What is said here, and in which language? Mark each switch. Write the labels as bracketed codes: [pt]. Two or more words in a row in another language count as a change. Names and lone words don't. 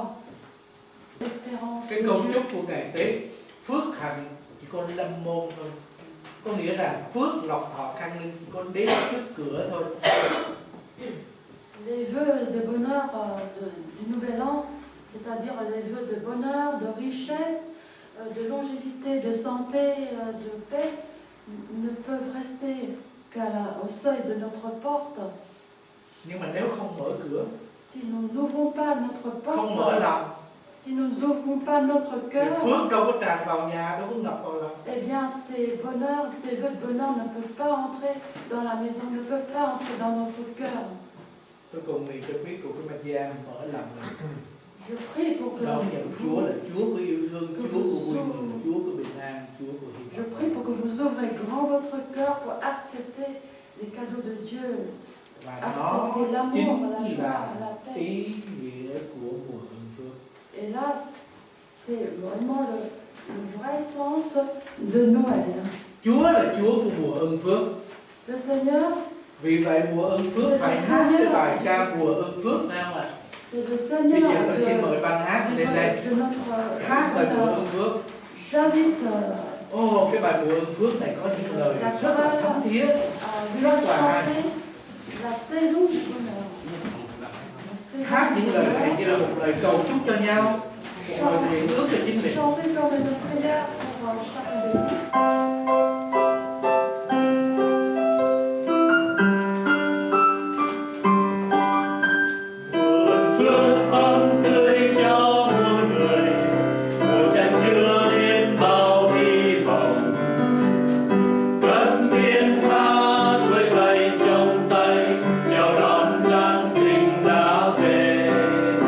[fr] L'espérance [vi] Cái [fr] de [vi] câu [fr] Dieu. [vi] chúc của ngày Tết, phước hạnh chỉ có lâm môn thôi. Có nghĩa rằng phước lộc thọ khang ninh chỉ có đến trước cửa thôi. [fr] Les vœux de bonheur du Nouvel An, c'est-à-dire les vœux de bonheur, de richesse, de longévité, de santé, de paix, ne peuvent rester qu'au seuil de notre porte. [vi] Nhưng mà nếu không mở cửa, [fr] Si nous n'ouvrons pas notre [vi] không mở [fr] porte, [vi] lòng, [fr] si nous n'ouvrons pas notre [vi] thì [fr] cœur, [vi] phước đâu có tràn vào nhà, đâu có ngập vào lòng. [fr] eh bien ces bonheurs, ces vœux de bonheur ne peuvent pas entrer dans la maison, ne peuvent pas entrer dans notre cœur. [vi] Tôi cầu nguyện cho quý cụ của Magia mở lòng này, [fr] Je prie pour que [vi] đón nhận Chúa là Chúa của yêu thương, Chúa của vui [fr] vous, [vi] mừng, Chúa của bình an, Chúa của hy [fr] je [vi] vọng. [fr] prie pour que vous ouvrez grand votre cœur pour accepter les cadeaux de Dieu, [vi] Và [fr] accepter [vi] đó [fr] l'amour, la [vi] chính [fr] joie, [vi] là [fr] la paix. [vi] ý nghĩa của mùa ân phước. [fr] Et là, c'est vraiment le vrai sens de Noël. [vi] Chúa là Chúa của mùa ân phước. [fr] Le Seigneur, [vi] Vì vậy mùa ân phước phải hát cái bài ca mùa ân phước phải không ạ? [fr] c'est le [vi] Bây [fr] Seigneur [vi] giờ tôi xin mời ban hát lên đây [fr] de notre [vi] hát bài mùa [fr] bonheur. [vi] ân phước. [fr] J'invite [vi] Cái bài mùa ân phước này có những lời [fr] la [vi] rất là thấm [fr] chorale [vi] thiết. [fr] à vouloir chanter la saison du bonheur. La saison [vi] Hát [fr] du [vi] những lời này [fr] bonheur. [vi] như là một lời cầu chúc cho nhau, một lời nguyện ước cho chính mình. [fr] Chanter comme une prière pour chacun de nous. [vi] Mùa phước ấm tươi cho muôn người, mùa chan chứa đến bao hy vọng. Cất tiếng hát với tay trong tay, chào đón Giáng sinh đã về.